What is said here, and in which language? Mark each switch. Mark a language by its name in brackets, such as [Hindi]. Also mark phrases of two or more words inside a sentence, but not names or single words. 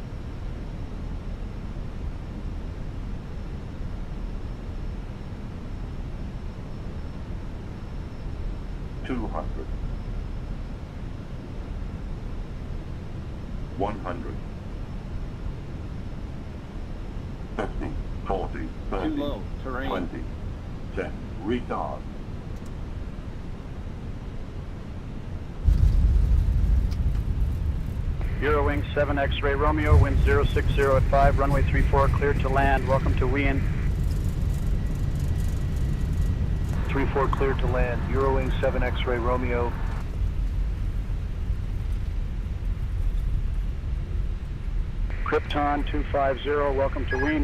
[English] $200. $100. 50, 40, 30, Too low, terrain. 20, 10, retard. Eurowing 7 X-ray Romeo, wind 060 at 5, runway 34, cleared to land. Welcome to Wien. 34 cleared to land. Eurowing 7 X-ray Romeo. Krypton 250, welcome to Wien.